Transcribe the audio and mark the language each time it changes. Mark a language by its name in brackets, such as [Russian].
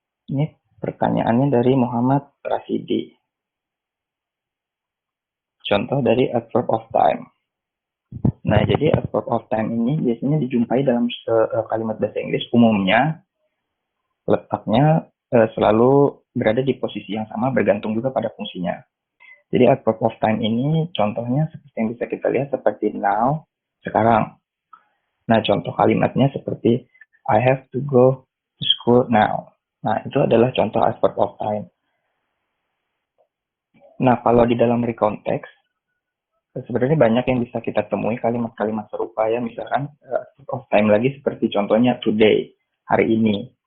[Indonesian] Ini pertanyaannya dari Muhammad Rasidi. Contoh dari adverb of time. Nah, jadi adverb of time ini biasanya dijumpai dalam kalimat bahasa Inggris umumnya letaknya selalu berada di posisi yang sama bergantung juga pada fungsinya. Jadi adverb of time ini contohnya seperti yang bisa kita lihat seperti now, sekarang. Nah, contoh kalimatnya seperti [English] I have to go to school now. [Indonesian] Nah, itu adalah contoh adverb of time. Nah, kalau di dalam recontext, sebenarnya banyak yang bisa kita temui kalimat-kalimat serupa ya, misalkan adverb of time lagi seperti contohnya today, hari ini.